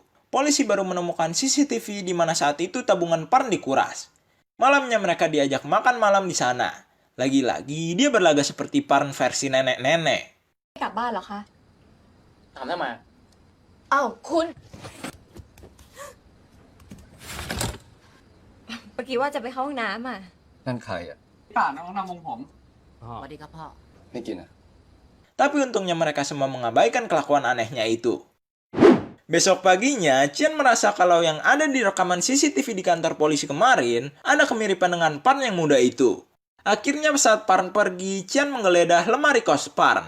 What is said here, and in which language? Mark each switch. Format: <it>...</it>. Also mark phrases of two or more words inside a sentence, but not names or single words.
<id>Polisi baru menemukan CCTV di mana saat itu tabungan Parn dikuras. Malamnya mereka diajak makan malam di sana. Lagi-lagi, dia berlaga seperti Parn versi nenek-nenek.</id> <th>กลับบ้านเหรอคะ ถามทำไม อ้าวคุณ เมื่อกี้ว่าจะไปเข้าห้องน้ำอ่ะ นั่นใครอ่ะ ป่าน้องนำวงผม สวัสดีครับพ่อ ไม่กินอ่ะ</th> <id>Tapi untungnya mereka semua mengabaikan kelakuan anehnya itu. Besok paginya, Chian merasa kalau yang ada di rekaman CCTV di kantor polisi kemarin ada kemiripan dengan Parn yang muda itu. Akhirnya saat Parn pergi, Chian menggeledah lemari kos Parn.</id>